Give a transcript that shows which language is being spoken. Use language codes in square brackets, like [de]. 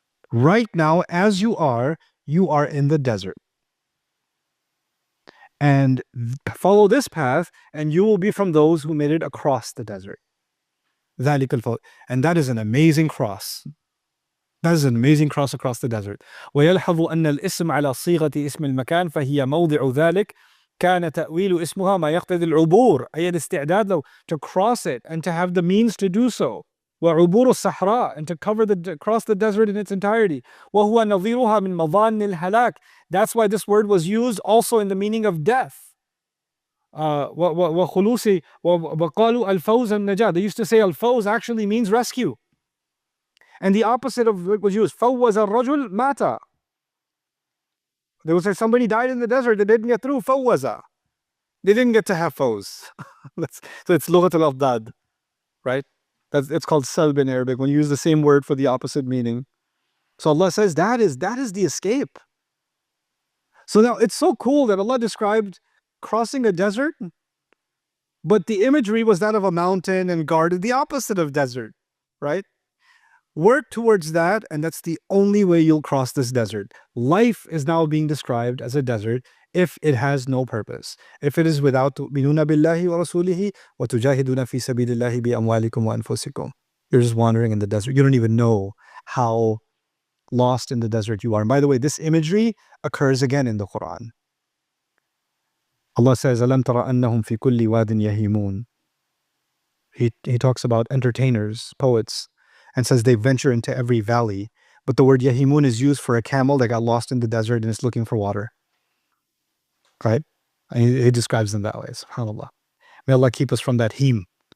[en] Right now, as you are in the desert. And follow this path, and you will be from those who made it across the desert. And that is an amazing cross. That is an amazing cross across the desert. [ar] ويلحظ أن الاسم على صيغة اسم المكان فهي موضع ذلك كان تأويل اسمها ما يقتضي العبور أي الاستعداد له [en] to cross it and to have the means to do so. [ar] وعبور الصحراء [en] and to cross the desert in its entirety. [ar] وهو نظيرها من مظان الهلاك. [en] That's why this word was used also in the meaning of death. [ar] وخلوص وقالوا الفوز النجاة. [en] They used to say al-fawz actually means rescue. And the opposite of what was used, [ar] فوز الرجل مات. [en] They would say somebody died in the desert, they didn't get through, فوز. They didn't get to have fawz. So it's [ar] لغة الأضداد, [en] right? It's called salb in Arabic, when you use the same word for the opposite meaning. So Allah says that is the escape. So now it's so cool that Allah described crossing a desert, but the imagery was that of a mountain and guarded, the opposite of desert, right? Work towards that, and that's the only way you'll cross this desert. Life is now being described as a desert if it has no purpose. If it is without [ar] تؤمنون بالله ورسوله وتجاهدون في سبيل الله بأموالكم وأنفسكم. [en] You're just wandering in the desert. You don't even know how lost in the desert you are. And by the way, this imagery occurs again in the Quran. Allah says, [ar] أَلَمْ تَرَ أَنَّهُمْ فِي كُلِّ وَادٍ يَهِيمُونَ. [en] He talks about entertainers, poets, and says they venture into every valley. But the word yahimun is used for a camel that got lost in the desert and is looking for water. Right? And he describes them that way. SubhanAllah. May Allah keep us from that him.